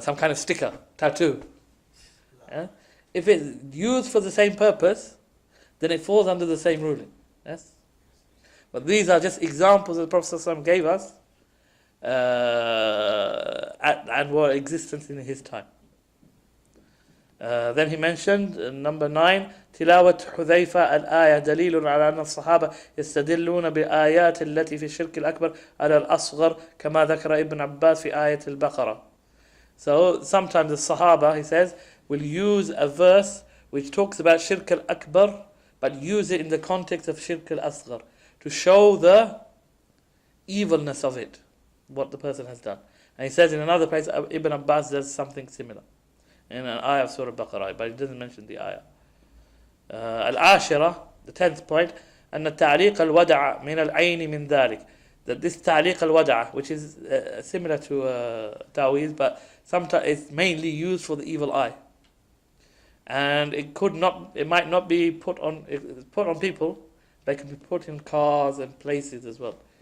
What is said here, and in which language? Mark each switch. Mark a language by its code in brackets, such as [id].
[en] Some kind of sticker, tattoo. Yeah? If it's used for the same purpose, then it falls under the same ruling. Yes. But these are just examples that the Prophet ﷺ gave us, and were existence in his time. Then he mentioned number 9, [ar] تلاوة حذيفة الآية دليل على أن الصحابة يستدلون بالآيات التي في الشرك الأكبر على الأصغر كما ذكر ابن عباس في آية البقرة. [en] So sometimes the Sahaba, he says, will use a verse which talks about shirk al-akbar, but use it in the context of shirk al-asghar, to show the evilness of it, what the person has done. And he says in another place, Ibn Abbas does something similar in an ayah of Surah Baqarah, but he doesn't mention the ayah. [ar] Al-Ashira, [en] the 10th point, [ar] أن التعليق الودع من العين من ذلك. [en] That this [ar] تعليق الودع, [en] which is similar to ta'weez, but sometimes it's mainly used for the evil eye. And it might not be put on people, they can be put in cars and places as well.